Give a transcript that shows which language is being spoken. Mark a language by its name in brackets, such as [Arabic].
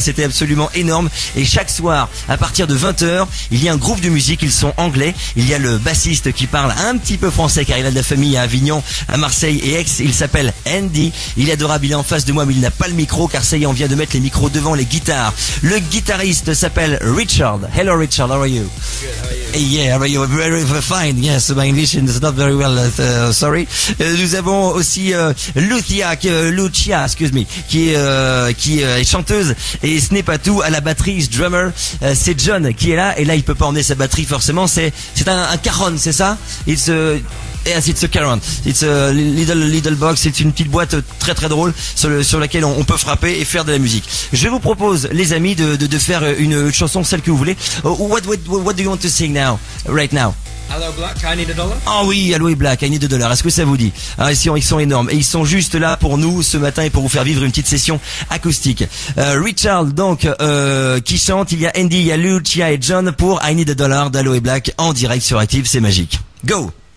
[French] C'était absolument énorme. Et chaque soir, à partir de 20h, il y a un groupe de musique. Ils sont anglais. Il y a le bassiste qui parle un petit peu français car il a de la famille à Avignon, à Marseille et Aix. Il s'appelle Andy. Il est adorable. Il est en face de moi mais il n'a pas le micro car ça y est, on vient de mettre les micros devant les guitares. Le guitariste s'appelle Richard. [English] Hello Richard, how are you? Good, how are you? Yeah, how are you? Very fine. Yes, my English is not very well. Sorry. [French] Nous avons aussi Lucia, [English] excuse me, [French] qui est chanteuse et ce n'est pas tout. À la batterie, drummer, c'est John qui est là et là il peut pas emmener sa batterie forcément. C'est un caron, c'est ça? [English] Yes, it's a caron. It's a little box. [French] C'est une petite boîte très très drôle sur laquelle on peut frapper et faire de la musique. Je vous propose, les amis, de faire une chanson, celle que vous voulez. [English] What do you want to sing now, right now? Hello Black, I need $1. [French] Ah oui, Aloe Black, I need $1. Est-ce que ça vous dit? Ah, ils sont énormes et ils sont juste là pour nous ce matin et pour vous faire vivre une petite session acoustique. Richard donc qui chante, il y a Andy, il y a Lucia et John pour I need $1 d'Aloe Black en direct sur Active, c'est magique. Go.